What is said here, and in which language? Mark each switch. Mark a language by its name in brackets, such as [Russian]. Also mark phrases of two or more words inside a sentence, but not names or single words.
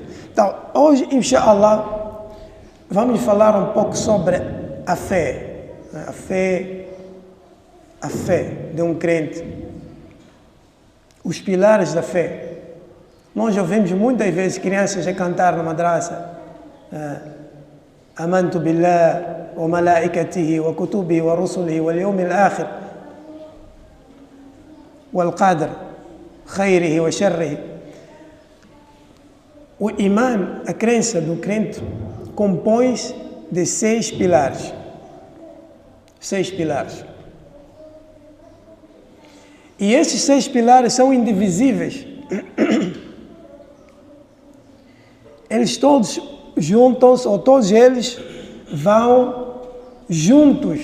[Portuguese] Então, hoje, inshallah, vamos falar um pouco sobre a fé. A fé de um crente. Os pilares da fé. Nós ouvimos muitas vezes crianças a cantar na madraça. [Arabic] آمنت بالله وملائكته وكتبه ورسله واليوم الآخر والقدر خيره وشره. [Portuguese] O imã, a crença do crente, compõe-se de 6 pilares. 6 pilares. E esses 6 pilares são indivisíveis. Eles todos juntam-se, ou todos eles vão juntos.